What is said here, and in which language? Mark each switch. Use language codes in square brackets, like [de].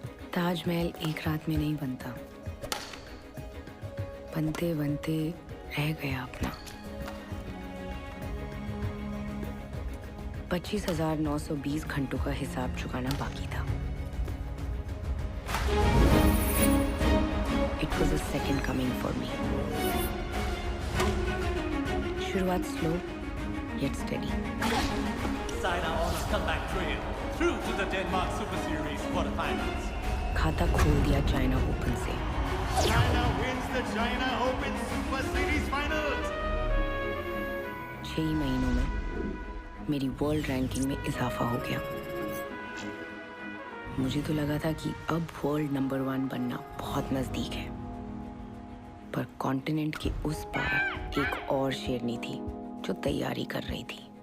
[hi] ताजमहल एक रात में नहीं बनता, बनते बनते रह गया अपना। 25,920 घंटों का हिसाब चुकाना बाकी था। [en] It was a second coming for me. शुरुआत slow yet steady. Saina on a comeback trail through to the Denmark Super Series quarterfinals. [hi] खाता खोल दिया चाइना ओपन से। [en] China wins the China Open Super Series Finals. [hi] 6 महीनों में मेरी world ranking में इजाफा हो गया। मुझे तो लगा था कि अब वर्ल्ड नंबर 1 बनना बहुत नजदीक है, पर कॉन्टिनेंट के उस पार एक और शेरनी थी जो तैयारी कर रही थी।